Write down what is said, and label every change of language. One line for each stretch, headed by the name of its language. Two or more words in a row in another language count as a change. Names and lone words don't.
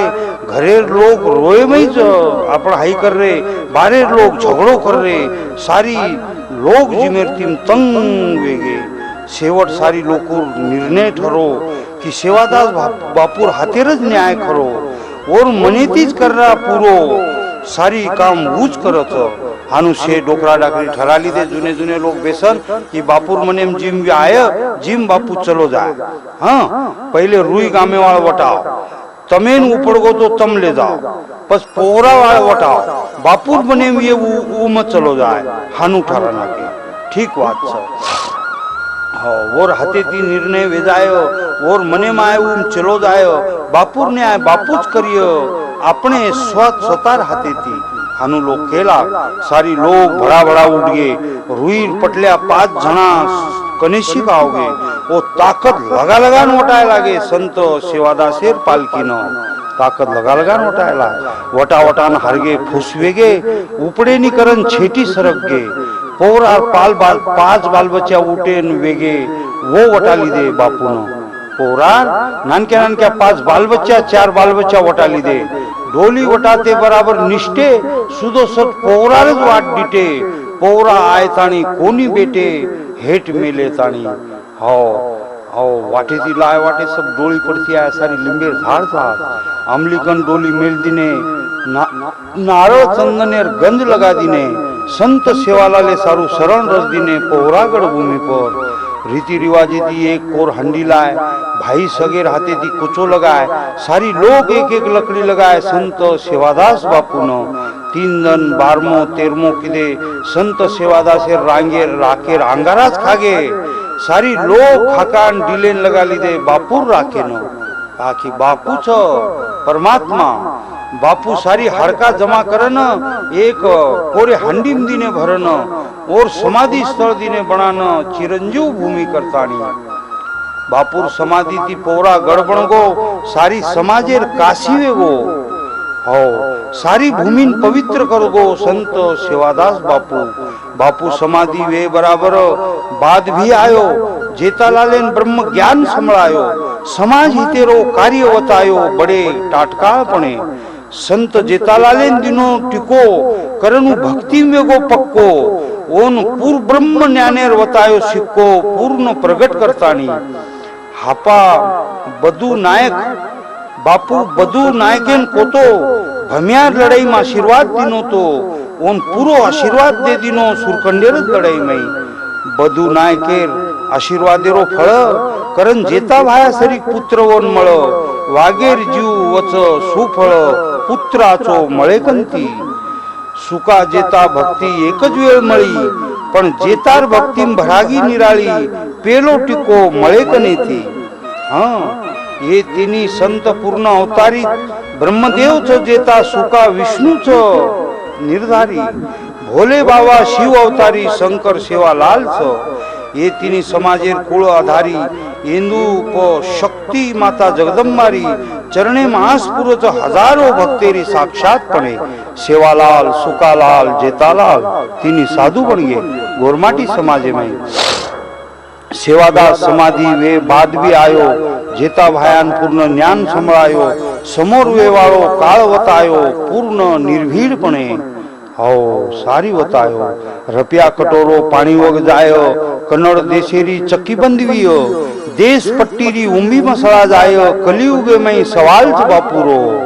Lambadi: घरेर लोग रोए में आपण हाई कर रे. बारेर लोग झगड़ो कर रे. सारी लोग जिमेर तीम तंग वेगे. शेवट सारी लोकूर निर्णय ठरो की सेवादास बापूर हातेरच न्याय खरो. और मनेतीच कररा पुरो. सारी काम ऊच करत. हानू शे डोकरा डाकरी ठराली दे. जुने जुने लोग बेसन की बापूर मनेम जिम आय, जिम बापू चलो जाए. हाँ पहले रुई गामे वाला वटाओ. तमेन उपड़गो तो तम ले जाओ. बस पोरा वाला वटाओ. बापूर मनेम ये मत चलो जाए. हानू ठराना के ठीक बात छ. वोर हाथे ती निर्णय वेजायो. वोर मने माय चलो जायो. बापूर ने आय बापूच करियो. अपने स्वतार हाथे थी. हानू लोग केला. सारी लोग भड़ा भड़ा उठ गए. रुई पटल्या 5 जना कनेशी आवगे. वो ताकत लगा लगान वटाय लागे. संत सेवादासेर पालकीन ताकत लगा लगान वटायला. वटा वटान हारगे फुसवेगे. उपडे निकरन छेटी सरक गे. पोरा 5 बाल बच्चा उठेन वेगे. वो वटाली दे बापून. पोरा नानक्या नानक्या 5 बाल बच्चा 4 बाल बच्चा वटाली दे. डोली वटाते बराबर निष्ठे सुदो सट पोरारच वाट डिटे. पोरा आय ताणी कोणी बेटे हेट मेले ताणी. हो हो वाटे ती लाय वाटे सब डोली पड़ती आय. सारी लिंबेर झाड़ झाड़ अमलीकन डोली मेल दिने. नारळ चंदनेर गंध लगा दिने. संत सेवालाले सारू शरण रस दिने. पोहरागढ़ भूमि पर रीति रिवाजे दी एक कोर हंडी लाए. भाई सगेर हाथे दी कुचो लगाए. सारी लोग एक एक लकड़ी लगाए. संत सेवादास बापून 3 जन 12मो 13मो किदे संत सेवादासेर रांगेर राखेर अंगाराच खागे. सारी लोग खाकान डिलेन लगा लीदे. बापूर राखे न आखी बापू छ परमात्मा बापू सारी हड़का जमा करन, एक कोरे हांडीम दीने भरन और समाधि स्थल दीने बनान चिरंजीव भूमि करतानी। बापूर समाधि ती पोरा गड़बण गो सारी समाजेर काशी वेगो हो, सारी भूमिन पवित्र कर गो संत सेवादास बापू। बापू समाधि वे बराबर बाद भी आयो, जेतालालेन ब्रह्म ज्ञान संभळायो, समाज हितेरो कार्य वतायो बड़े टाटकाळपणे। संत जेतालालेन दिनो टिको करनु भक्ति वेगो पक्को, ओन पूर ब्रह्म ज्ञानेर वतायो सिक्को पूर्ण प्रगट करतानी। हापा बधु नायक बापू बधु नायकेन कोतो भम्यार लड़ाई में आशीर्वाद दिनो तो ओन पूरो आशीर्वाद दे दिनो सुरकंडेर लड़ाई में। बधु नायकेर आशीर्वादेरो फळ करन जेता भाया सरी पुत्र ओन मळ, वागेर जीव वच सुफळ पुत्राचो मळेकंती। सुका जेता भक्ती एकच वेळ मळी, पण जेतार भक्तीम भरागी निराळी पेलो टिको मळेकनेती। ये तिनी संत पूर्ण अवतारी ब्रह्मदेव जेता सुका विष्णूच निर्धारी, भोले बाबा शिव अवतारी शंकर सेवालाल ये तिनी समाजेर कुळ आधारी, इंदूप शक्ती माता जगदंबारी चरणे महासपुरच हजारो भक्तेरी साक्षातपणे सेवालाल सुकालाल जेतालाल तिनी साधु बन गए गोरमाटी समाजे में। सेवादास समाधि वे बाद भी आयो, जेता भायान पूर्ण ज्ञान संभळायो, समोर वेवाळो काळ वतायो पूर्ण निर्भीडपणे हो सारी वतायो। रपिया कटोरो पाणी वग जायो, कन्नड़ देशेरी चक्की बंदवीयो, देश पट्टीरी उंबी मसळा जायो, कलियुगे में सवाल च बापूरो।